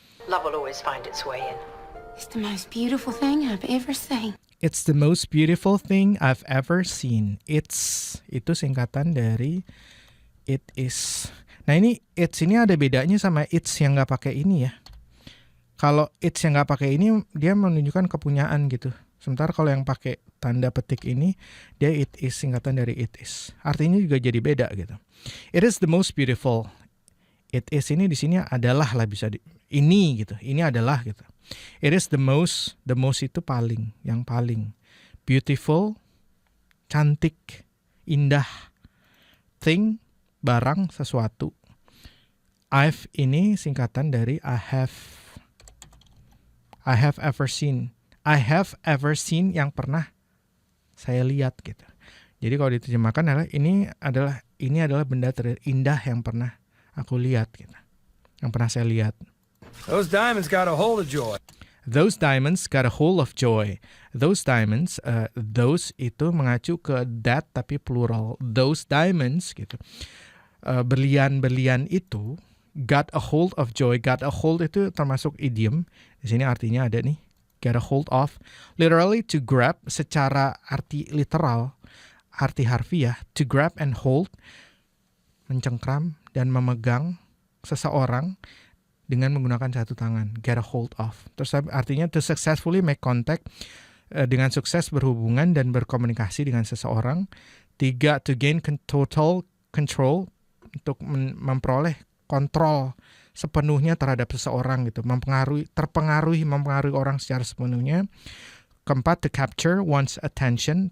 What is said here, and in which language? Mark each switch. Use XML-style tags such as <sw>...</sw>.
<en>Love will always find its way in. It's the most beautiful thing I've ever seen. It's the most beautiful thing I've ever seen.</en> <id>Itu singkatan dari</id> <en>it is.</en> <id>Nah ini it's ini ada bedanya sama it's yang nggak pakai ini ya. Kalau it's yang nggak pakai ini dia menunjukkan kepunyaan gitu. Sementara kalau yang pakai tanda petik ini dia</id> <en>it is,</en> <id>singkatan dari it is. Artinya juga jadi beda gitu.</id> <en>It is the most beautiful.</en> <id>It is ini di sini adalah lah bisa ini gitu. Ini adalah gitu.</id> <en>It is the most</en> <id>itu paling, yang paling beautiful, cantik, indah, thing, barang, sesuatu.</id> <en>I've</en> <id>ini singkatan dari</id> <en>I have ever seen. I have ever seen</en> <id>yang pernah saya lihat gitu. Jadi kalau diterjemahkan adalah ini adalah benda terindah yang pernah aku lihat gitu. Yang pernah saya lihat.</id> <en>Those diamonds got a hold of joy. Those diamonds got a hold of joy. Those diamonds, those</en> <id>itu mengacu ke</id> <en>that</en> <id>tapi</id> <en>plural. Those diamonds</en> <id>gitu. Berlian-berlian itu</id> <en>got a hold of joy. Got a hold</en> <id>itu termasuk idiom. Di sini artinya ada nih.</id> <en>Get a hold of. Literally to grab,</en> <id>secara arti literal, arti harfiah.</id> <en>To grab and hold.</en> <id>Mencengkram dan memegang seseorang dengan menggunakan satu tangan,</id> <en>get a hold of.</en> <id>Terus artinya</id> <en>to successfully make contact,</en> <id>dengan sukses berhubungan dan berkomunikasi dengan seseorang. 3,</id> <en>to gain total control,</en> <id>untuk memperoleh kontrol sepenuhnya terhadap seseorang gitu, mempengaruhi orang secara sepenuhnya.</id> <en>4, to capture one's attention.</en>